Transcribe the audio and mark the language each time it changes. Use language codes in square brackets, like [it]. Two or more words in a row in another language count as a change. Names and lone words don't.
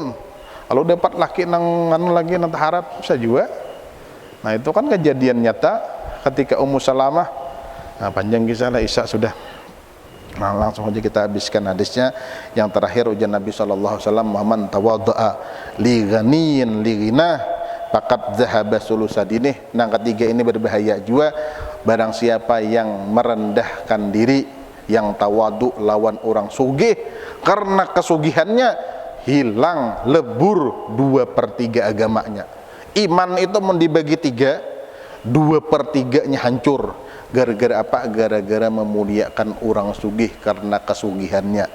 [bjn] Kalau dapat laki nang anu lagi nang taharat, bisa juga. Nah, itu kan kejadian nyata ketika Ummu Salamah. Nah, panjang kisah lah, Isya sudah. Nah, langsung aja kita habiskan hadisnya. Yang terakhir ujar Nabi SAW, [ar] من تواضع لغني لغناه فقد ذهب ثلثا دينه. [bjn] Nah, ketiga ini berbahaya juga. Barang siapa yang merendahkan diri, yang tawadu lawan orang sugih, karena kesugihannya hilang, lebur 2/3 agamanya. Iman itu mau dibagi 3, 2/3-nya hancur. Gara-gara apa? Gara-gara memuliakan orang sugih karena kesugihannya.